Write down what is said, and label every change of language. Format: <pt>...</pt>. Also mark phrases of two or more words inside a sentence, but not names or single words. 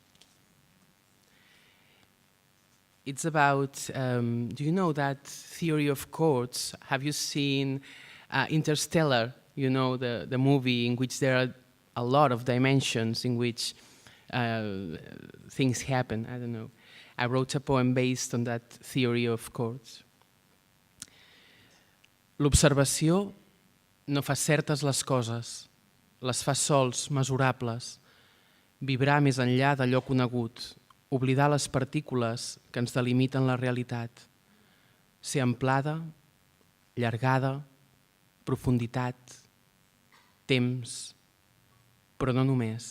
<en>It's about, do you know that theory of chords? Have you seen Interstellar? You know, the movie in which there are a lot of dimensions in which things happen. I don't know. I wrote a poem based on that theory of chords.</en> <ca>L'observació no fa certes les coses, les fa sols, mesurables, vibrar més enllà d'allò conegut, oblidar les partícules que ens delimiten la realitat, ser amplada, llargada, profunditat, temps, però no només.</ca>